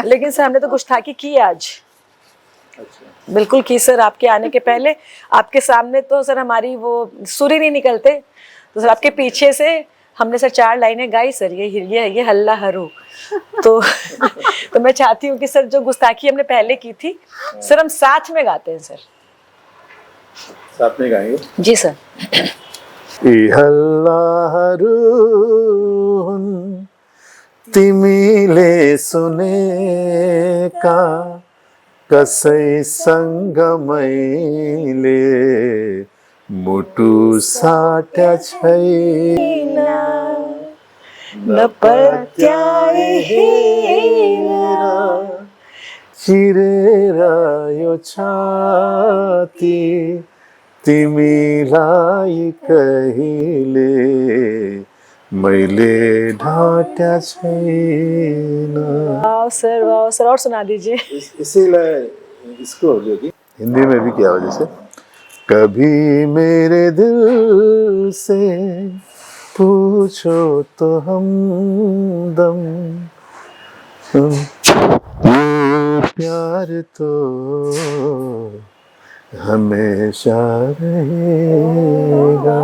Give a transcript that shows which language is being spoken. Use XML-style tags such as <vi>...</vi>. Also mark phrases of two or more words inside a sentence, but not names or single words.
<hi>लेकिन सर हमने तो गुस्ताखी की आज। बिल्कुल की सर, आपके आने के पहले आपके सामने तो सर हमारी वो सुर ही नहीं निकलते, तो सर आपके पीछे से हमने सर 4 लाइनें गाई सर, ये हल्ला हरू। तो तो मैं चाहती हूँ कि सर जो गुस्ताखी हमने पहले की थी सर हम साथ में गाते हैं सर। साथ में गाएंगे जी सर।</hi> <ne>हल्लाहरू तिमीले सुने का कसैसँग मैले मुटु साट्या छैन, नपत्याए हेरेर चिरेर यो छाती तिमीलाई कहिले मैले ढाट्या छैन।</ne> <hi>वाह सर और सुना दीजिए। इसीलिए इसको जो कि हिंदी में भी किया वजह से, कभी मेरे दिल से पूछो तो हमदम ये प्यार तो हमेशा रहेगा।</hi>